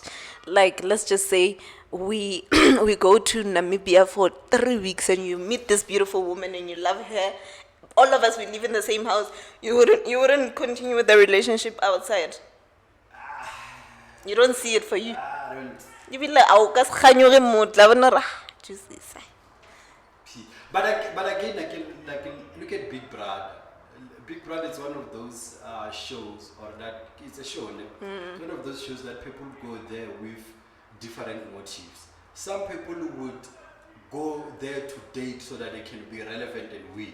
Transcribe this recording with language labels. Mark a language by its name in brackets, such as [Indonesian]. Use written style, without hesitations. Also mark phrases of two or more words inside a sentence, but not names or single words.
[English] Like, let's just say we we go to Namibia for 3 weeks and you meet this beautiful woman and you love her. All of us, we live in the same house. You wouldn't continue with the relationship outside. You don't see it for you. I don't. You be like, [Tswana] "Au ka se kganyoge motla bona ra." [English] Jesus. But again, like look at Big Brother. Big Brother is one of those shows, or that it's a show. It's one of those shows that people go there with different motives. Some people would go there to date so that they can be relevant and win.